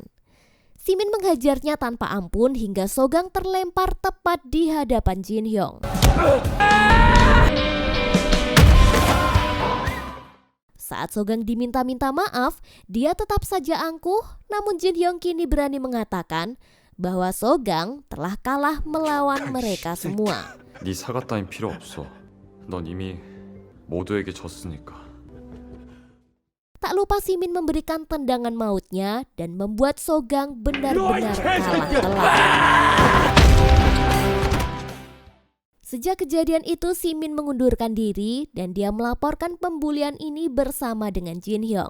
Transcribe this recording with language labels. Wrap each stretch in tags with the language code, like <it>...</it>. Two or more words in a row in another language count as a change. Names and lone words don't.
<id>Simin menghajarnya tanpa ampun hingga Sogang terlempar tepat di hadapan Jin Hyung. Saat Sogang diminta-minta maaf, dia tetap saja angkuh, namun Jin Hyung kini berani mengatakan bahwa Sogang telah kalah melawan mereka semua.</id> <ko>네 사과 따윈 필요 없어. 넌 이미 모두에게 졌으니까.</ko> <id>Tak lupa Simin memberikan tendangan mautnya dan membuat Sogang benar-benar kalah telak. Sejak kejadian itu Simin mengundurkan diri dan dia melaporkan pembulian ini bersama dengan Jin Hyung.</id>